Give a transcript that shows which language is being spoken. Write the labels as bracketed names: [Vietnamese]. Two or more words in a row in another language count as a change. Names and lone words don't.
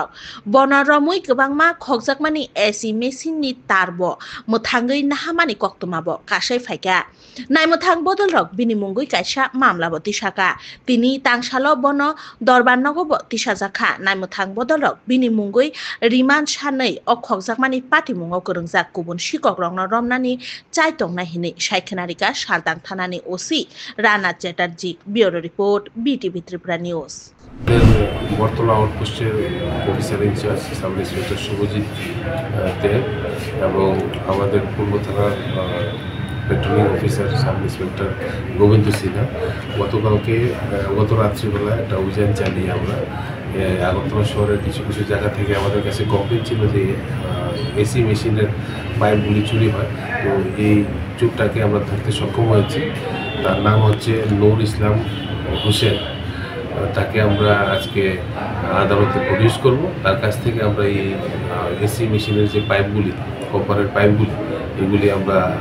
[Kok Borok] बन रमै गोबांमा खगजाकमानि एसि मेसिननि तारबो मोथांगै नाहामानि कक्तमाबो कासाय फायगा नायमुथां बदल रक बिनि मुंगै कायसा मामलाबो तिसाका तिनि तांसालो बन दरबारनगोबो तिसाजाखा नायमुथां बदल रक बिनि मुंगै रिमान्ड सानै अ खगजाकमानि पाटिमुङाव गोरोंजाक गुबुन शिकक रंनो रमनानि चायतंना हिनै सायखनारिका सालदां थानानि ओसि राना चेटार्जी [English] bureau report [Kok Borok] BTV त्रिपुरा নিউজ [Bangla] বর্তলা আউটপোস্টের অফিসার ইনচার্জ সাব ইন্সপেক্টর শুভজিৎ দেব এবং আমাদের পূর্ব থানার পেট্রোলিং অফিসার সাব ইন্সপেক্টর গোবিন্দ সিনহা গত রাত্রিবেলা একটা অভিযান চালিয়ে আমরা আগরতলা শহরের কিছু কিছু জায়গা থেকে আমাদের কাছে কমপ্লেন ছিল যে এসি মেশিনের পাইপগুলি চুরি হয় তো এই চোরটাকে আমরা ধরতে সক্ষম হয়েছি তার নাম হচ্ছে নূর ইসলাম হোসেন তাকে আমরা আজকে আদালতে প্রডিউস করব তার কাছ থেকে আমরা এই এসি মেশিনের যে পাইপগুলি কপারের পাইপগুলি এগুলি আমরা